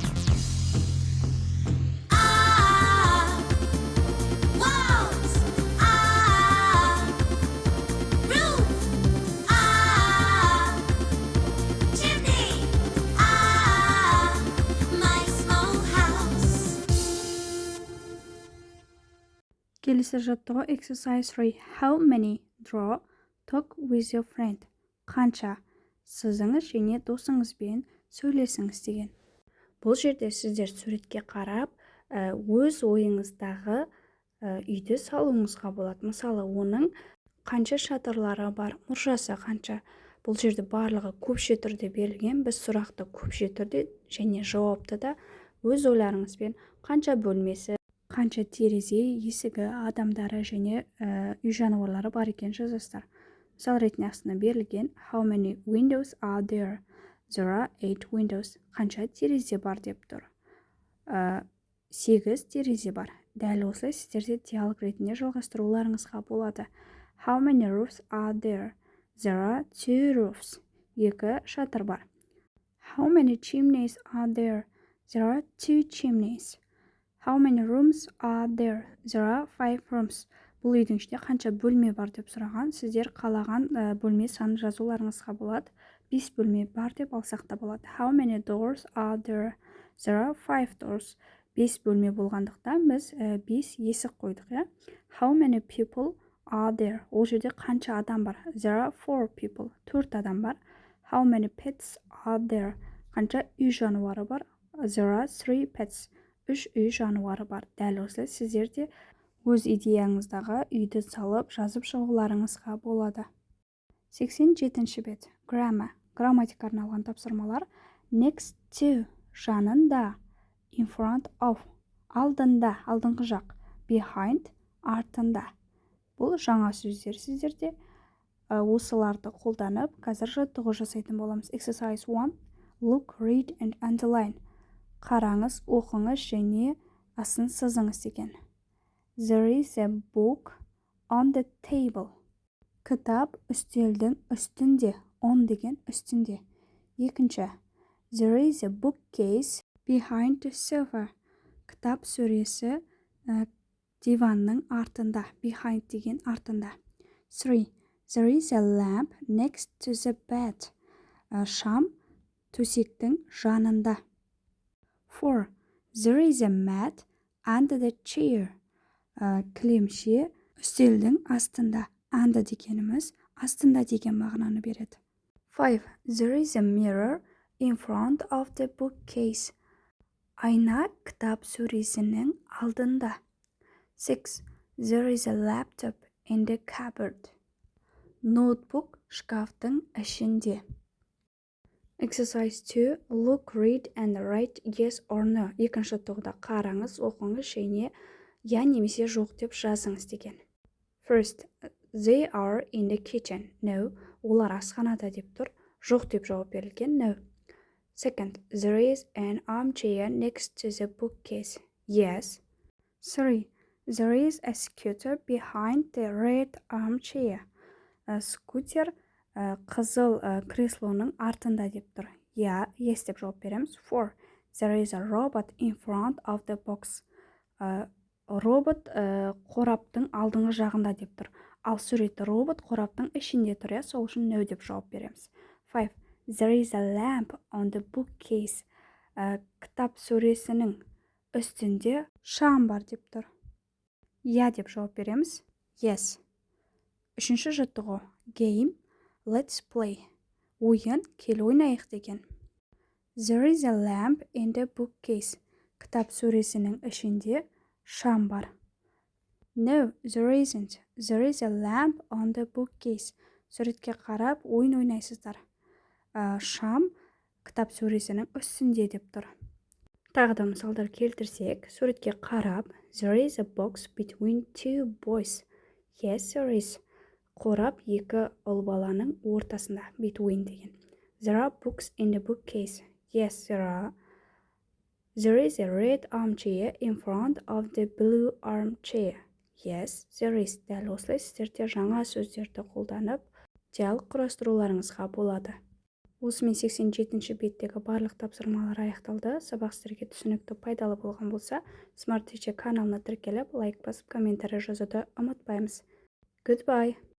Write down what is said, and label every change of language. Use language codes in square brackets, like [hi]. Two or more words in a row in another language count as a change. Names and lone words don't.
[en] Ah, walls. Ah, roof. Ah, chimney. Ah, my small house. [kk] Келесі жаттығу exercise 3. [en] How many? Draw. Talk with your friend. [kk] Қанша? Сызыңыз және досыңызбен сөйлесіңіз деген. Бұл жерде сіздер суретке қарап, өз ойыңыздағы үйді салуыңызға болады. Мысалы, оның қанша шатырлары бар, мұржасы қанша. Бұл жерде барлығы көпше түрде берілген. Біз сұрақты көпше түрде және жауапты да өз ойларыңызбен қанша бөлмесі, қанша терезе, есігі, адамдары және үй жануарлары бар екен жазасыздар. Мысал ретінде астына берілген [en] How many windows are there? There are 8 windows. [kk] Қанша терезе бар деп тұр. 8 терезе бар. Дәл осылай сіздерде диалог ретінде жалғастыруларыңызға болады. [en] How many roofs are there? There are 2 roofs. [kk] 2 шатыр бар. [en] How many chimneys are there? There are 2 chimneys. How many rooms are there? There are 5 rooms. [kk] Бұл үйдің ішінде қанша бөлме бар деп сұраған. Сіздер қалаған бөлме санын жазуларыңызға болады. 5 бөлме бар деп алсақ та болады. [en] How many doors are there? There are 5 doors. [kk] 5 бөлме болғандықтан біз 5 есік қойдық, иә? [en] How many people are there? [kk] Ол жерде қанша адам бар? [en] There are 4 people. [kk] 4 адам бар. [en] How many pets are there? [kk] Қанша үй жануары бар? [en] There are 3 pets. [kk] 3 үй жануары бар. Дәл осылай сіздерде өз идеяңыздағы үйді салып жазып шығуларыңызға болады. 87-ші бет. Grammar. Грамматика арналған тапсырмалар. [en] Next to. Жанында. In front of. [kk] Алдында. Алдыңғы жақ. Behind. Артында. Бұл жаңа сөздер сіздерде. Осыларды қолданып, қазір жаттығу жасайтын боламыз. [en] Exercise 1. Look, read and underline. [kk] Қараңыз, оқыңыз және асын сызыңыз деген. [en] There is a book on the table. [kk] Кітап үстелдің үстінде. On деген үстінде. Екінші. [en] There is a bookcase behind the sofa. [kk] Кітап сөресі диванның артында. Behind деген артында. 3. [en] There is a lamp next to the bed. [kk] Шам төсектің жанында. 4. [en] There is a mat under the chair. [kk] Кілемше үстелдің астында. Under дегеніміз астында деген мағынаны береді. 5. [en] There is a mirror in front of the bookcase. [kk] Айна кітап сөресінің алдында. 6. [en] There is a laptop in the cupboard. [kk] Ноутбук шкафтың ішінде. [en] Exercise 2. Look, read and write yes or no. [kk] Екінші тоғда қараңыз, оқыңыз және я немесе жоқ деп жазыңыз деген. [en] First, they are in the kitchen. No. [kk] Олар асханада деп тұр. Жоқ деп жауап берілген. [en] No. Second, there is an armchair next to the bookcase. Yes. 3. There is a scooter behind the red armchair. [kk] Скутер қызыл креслоның артында деп тұр. Yes деп жауап береміз. 4. [en] There is a robot in front of the box. [kk] Робот қораптың алдыңғы жағында деп тұр. Ал суретті робот қораптың ішінде тұр, сол үшін no деп жауап береміз. 5. [en] There is a lamp on the bookcase. [kk] Кітап сөресінің үстінде шам бар деп тұр. иә деп жауап береміз. Yes. Үшінші жаттығу. [en] Game. Let's play. [kk] Ойын, кел ойнайық деген. [en] There is a lamp in the bookcase. [kk] Кітап сөресінің ішінде шам бар. [en] No, there isn't. There is a lamp on the bookcase. [kk] Суретке қарап ойын ойнайсыздар. Шам кітап сөресінің үстінде деп тұр. Тағы да мысалдар келтірсек, суретке қарап, [en] there is a box between two boys. Yes, there is. [kk] Қорап екі ұл баланың ортасында, between деген. [en] There are books in the bookcase. Yes, there are. There is a red armchair in front of the blue armchair. Yes, there is. [kk] Дәл осылай сіздерде жаңа сөздерді қолданып, диалог құрастыруларыңызға болады. Осымен 87-ші беттегі барлық тапсырмалар аяқталды. Сабақ сіздерге түсінікті пайдалы болған болса, Smart Teacher каналына тіркеліп, лайк басып, комментарий жазуды ұмытпаймыз. Goodbye!